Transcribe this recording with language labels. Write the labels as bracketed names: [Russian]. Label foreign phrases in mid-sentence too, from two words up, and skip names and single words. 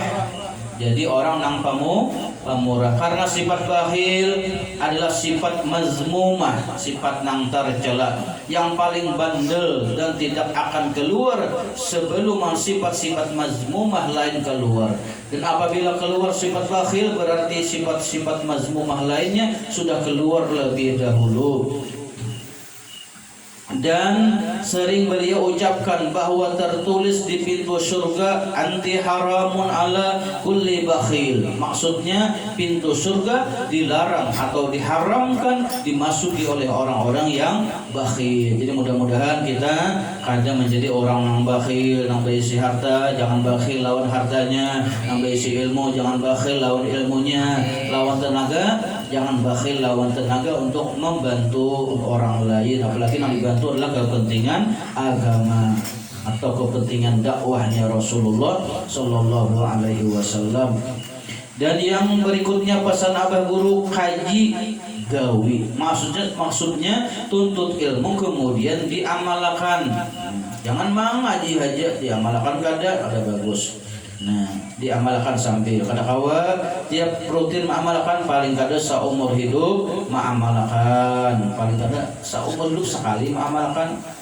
[Indonesian] Jadi orang yang pemurah, karena sifat bakhil adalah sifat mazmumah, sifat nang tercela, yang paling bandel dan tidak akan keluar sebelum sifat-sifat mazmumah lain keluar. Dan apabila keluar sifat bakhil, berarti sifat-sifat mazmumah lainnya sudah keluar lebih dahulu. Dan sering beliau ucapkan bahwa tertulis di pintu surga [Arabic] أنت حرام على كل بخيل. [Indonesian] Maksudnya pintu surga dilarang atau diharamkan dimasuki oleh orang-orang yang bakhil. Jadi mudah-mudahan kita kadang menjadi orang yang bakhil, yang berisi harta, jangan bakhil lawan hartanya, yang berisi ilmu, jangan bakhil lawan ilmunya, lawan tenaga, jangan bakhil lawan tenaga untuk membantu orang lain, apalagi yang dibantu adalah kepentingan agama atau kepentingan dakwahnya Rasulullah [Arabic] صلى الله عليه وسلم. [Indonesian] Dan yang berikutnya pesan Abah Guru, kaji gawi, maksudnya tuntut ilmu kemudian diamalkan. Jangan ngaji aja diamalkan ada bagus. Diamalkan sambil kada kawa tiap rutin mengamalkan, paling kada seumur hidup mengamalkan, paling kada seumur hidup sekali mengamalkan.